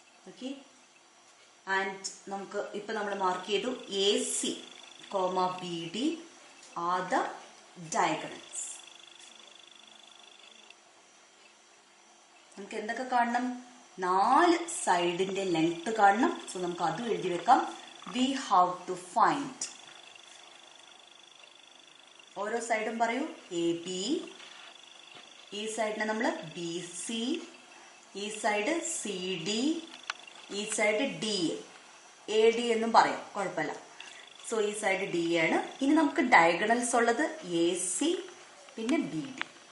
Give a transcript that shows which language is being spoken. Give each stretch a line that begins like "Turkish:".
Malayalam: Okay, and നമുക്ക് ഇപ്പൊ നമ്മൾ മാർക്ക് ചെയ്തു
English: AC, BD are the diagonals.
Malayalam: നമുക്ക് എന്തൊക്കെ കാണണം, 4 സൈഡിന്റെ ലെങ്ത് കാണണം. സോ നമുക്ക് അതും എഴുതി വെക്കാം.
English: We have to find,
Malayalam: ഓരോ സൈഡും പറയൂ. എ ബി, ഈ സൈഡിനെ നമ്മൾ ബി സി, ഈ സൈഡ് സി ഡി, ഈ സൈഡ് ഡി, എ ഡി എന്നും പറയാം, കുഴപ്പമില്ല. സോ ഈ സൈഡ് ഡി ആണ്. ഇനി നമുക്ക് ഡയഗണൽസ് ഉള്ളത് എ സി പിന്നെ ബി ഡി.